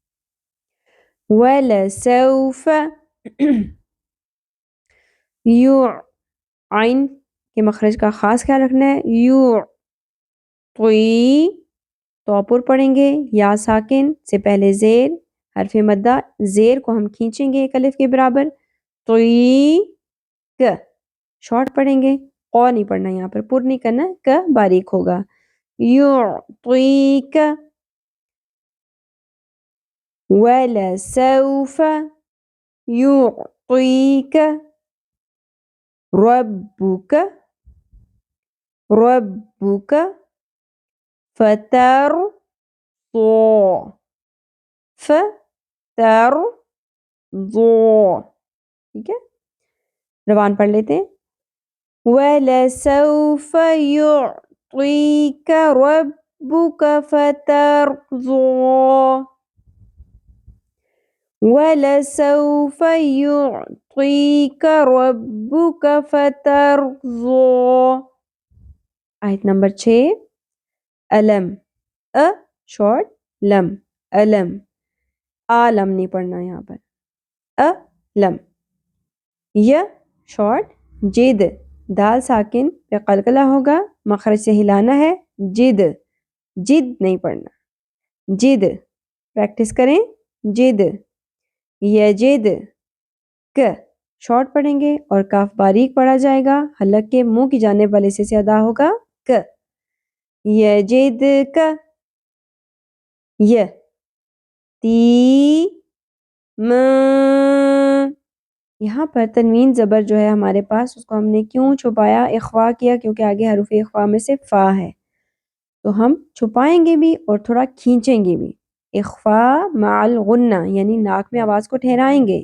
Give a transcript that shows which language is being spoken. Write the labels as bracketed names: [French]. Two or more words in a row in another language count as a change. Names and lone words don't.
[Urdu] وَلَسَوْفَ یو عین کے مخرج کا خاص خیال رکھنا ہے، یو توئی تو پر پڑھیں گے، یا ساکن سے پہلے زیر حرف مدہ، زیر کو ہم کھینچیں گے ایک الف کے برابر، توئی ک شارٹ پڑھیں گے، قو نہیں پڑھنا، یہاں پر پر نہیں کرنا، ک باریک ہوگا، [Arabic] یو توئی ک وَلَسَوْفَ يُعْطِيكَ رَبُّكَ رَبُّكَ فَتَرْضَىٰ فَتَرْضَىٰ. [Urdu] ٹھیک ہے، روان پڑھ لیتے ہیں. [Arabic] وَلَسَوْفَ يُعْطِيكَ رَبُّكَ فَتَرْضَىٰ وَلَسَوْفَ يُعْطِيكَ رَبُّكَ فَتَرْضَىٰ. [Urdu] آیت نمبر 6 علم شارٹ لم علم عالم نہیں پڑھنا، یہاں پر علم. ی شارٹ جد دال ساکن پہ قلقلہ ہوگا، مخرج سے ہلانا ہے، جد جد نہیں پڑھنا، جد پریکٹس کریں، جد یجد ک شارٹ پڑھیں گے اور کاف باریک پڑھا جائے گا. حلق کے منہ کی جانب والے سے ادا ہوگا ک. یجد ک. ی تی م. یہاں پر تنوین زبر جو ہے ہمارے پاس اس کو ہم نے کیوں چھپایا اخفا کیا کیونکہ آگے حروف اخفا میں سے فا ہے تو ہم چھپائیں گے بھی اور تھوڑا کھینچیں گے بھی. [Arabic] اخفا مع الغنہ [Urdu] یعنی ناک میں آواز کو ٹھہرائیں گے.